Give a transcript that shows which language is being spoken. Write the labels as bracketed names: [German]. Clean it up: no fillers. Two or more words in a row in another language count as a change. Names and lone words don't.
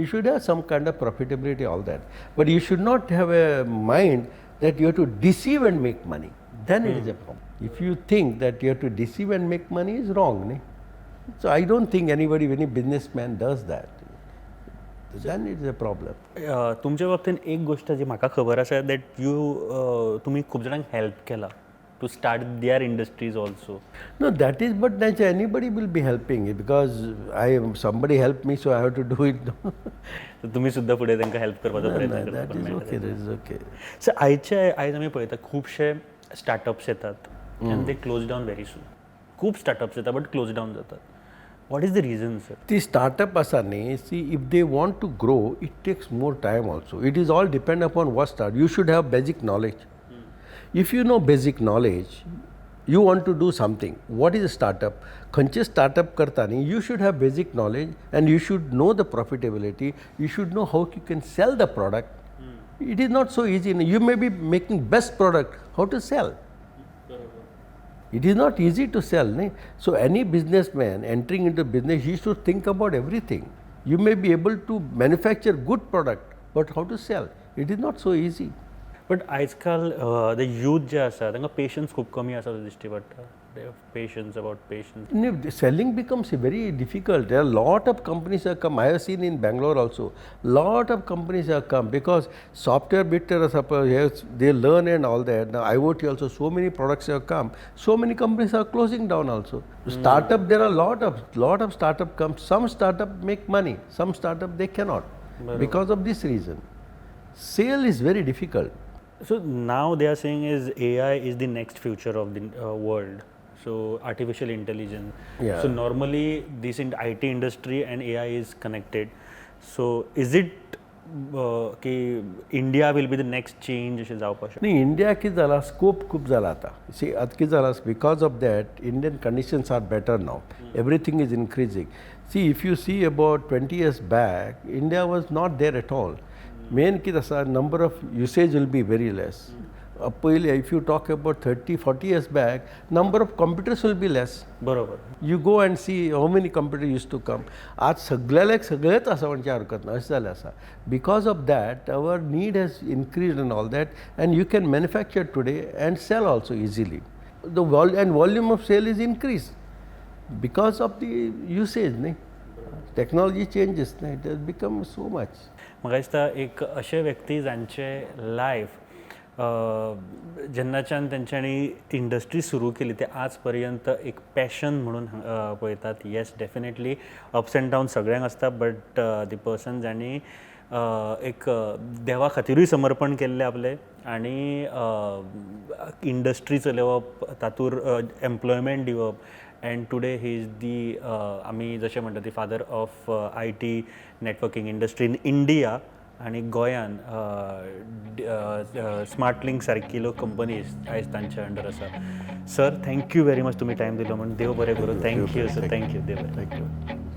[English] You should have some kind of profitability all that. But you should not have a mind that you have to deceive and make money, then it is a problem. If you think that you have to deceive and make money, is wrong. Ne? So I don't think any businessman does that. Then it is a problem. [Konkani] तुमच्या बाबतीत एक गोष्ट जी म्हाका खबर आसा दॅट तुमी खूब जाणांक हेल्प केला [English] to start their industries also. No, that is, but naturally anybody will be helping it because somebody helped me, so I have to do it. [Konkani] तुम्ही सुद्धा फुडें तांकां हेल्प करपाचो प्रयत्न [English] That is [Konkani] करता. [English] okay. That is okay. [Konkani] सो आयज आमी पळयता खुबशे स्टार्टअप्स येतात [English] and they close down very soon. [Konkani] खूब स्टार्टअप्स येतात [English] but close down [Konkani] जातात. [English] what is the reason sir? The startup asani, see, if they want to grow, it takes more time also. It is all depend upon what start. You should have basic knowledge. If you know basic knowledge, you want to do something. What is a startup? [Konkani] खंयचे startup करतानी, [English] you should have basic knowledge and you should know the profitability. You should know how you can sell the product. It is not so easy. You may be making best product. How to sell? It is not easy to sell. Ne? So any businessman entering into business, he should think about everything. You may be able to manufacture good product, but how to sell? It is not so easy. [Konkani] बट आजकाल [English] the youth [Konkani] जे आसा तांकां पेशन्स खूब कमी आसा अशें दिश्टी पडटा. [English] patience about patience. Selling becomes very difficult. There are a lot of companies have come. I have seen in Bangalore also. Lot of companies have come because software bit they learn and all that. Now IoT also, so many products have come. So many companies are closing down also. Startup, there are lot of startup come. Some startup make money. Some startup they cannot because of this reason. Sale is very difficult. So now they are saying is AI is the next future of the world. So artificial intelligence. Yeah. So normally this in IT industry and AI is connected. So is it की India will be the next change [Konkani] अशें जावपाक शकता? नाही, इंडिया कितें जाला, स्कोप खूब जाला आतां. सी आतां कितें जाला, [English] because of that Indian conditions are better now. everything is increasing. see if you see about 20 years back, India was not there at all. [Konkani] Main कितें आसा, [English] number of usage will be very less. पयलीं if you talk about 30-40 years back, number of computers will be less. बरोबर. You go and see how many computers used to come. [Konkani] आज सगळेच आसा म्हणजे हरकत ना, अशें जालें आसा. [English] Because of that, our need has increased and all that, and you can manufacture today and sell also easily. The volume of sale is increased because of the usage. Technology changes, it has become so much. [Konkani] म्हाका दिसता एक अशे व्यक्ती जांचे लायफ जेन्नाच्यान तेंच्यांनी इंडस्ट्री सुरू केली ते आज पर्यंत एक पॅशन म्हणून पळयतात. [English] yes, definitely ups and down [Konkani] सगळ्यांक आसता, [English] but the person [Konkani] जांणी एक देवा खातीरूय समर्पण केल्लें आपलें आनी इंडस्ट्री चलोवप, तातूंत एम्प्लॉयमेंट दिवप. [English] And today he is the [Konkani] आमी जशें म्हणटा [English] the father of IT networking industry in India [Konkani] आनी गोंयान स्मार्ट लिंक सारकिल्यो कंपनीज आयज तांच्या अंडर आसा. सर, [English] thank you very much [Konkani] तुमी टायम दिलो म्हणून. देव बरें करूं. [English] thank you sir. [Konkani] थँक्यू. देव बरें. [English] Thank you.